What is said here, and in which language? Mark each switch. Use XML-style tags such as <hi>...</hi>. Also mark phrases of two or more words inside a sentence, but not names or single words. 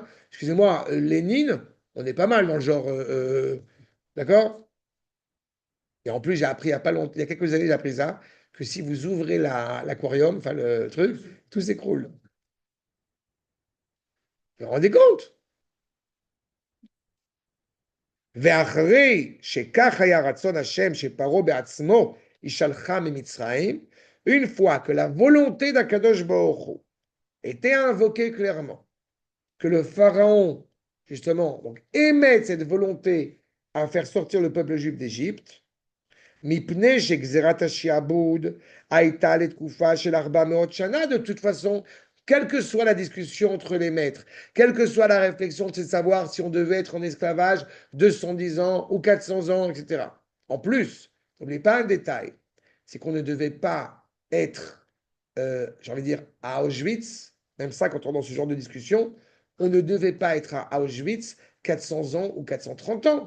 <fr>Excusez-moi, Lénine, on est pas mal dans le genre, d'accord? Et en plus, j'ai appris il y a quelques années, j'ai appris ça, que si vous ouvrez l'aquarium, enfin le truc, tout s'écroule. Vous vous rendez compte?</fr> <he>ואחרי שכך היה רצון השם שפרעה בעצמו ישלחה ממצרים,</he> <fr>une fois que la volonté d'</fr> <he>הקדוש ברוך הוא</he> <fr>était invoquée clairement, que le pharaon, justement, donc, émette cette volonté à faire sortir le peuple juif d'Égypte,</fr> <he>מפני שגזירת השעבוד הייתה לתקופה של 400 שנה,</he> <fr>de toute façon, quelle que soit la discussion entre les maîtres, quelle que soit la réflexion, c'est de savoir si on devait être en esclavage 210 ans ou 400 ans, etc. En plus, n'oubliez pas un détail, c'est qu'on ne devait pas être, j'ai envie de dire, à Auschwitz, même ça, quand on est dans ce genre de discussion, on ne devait pas être à Auschwitz 400 ans ou 430 ans.</fr>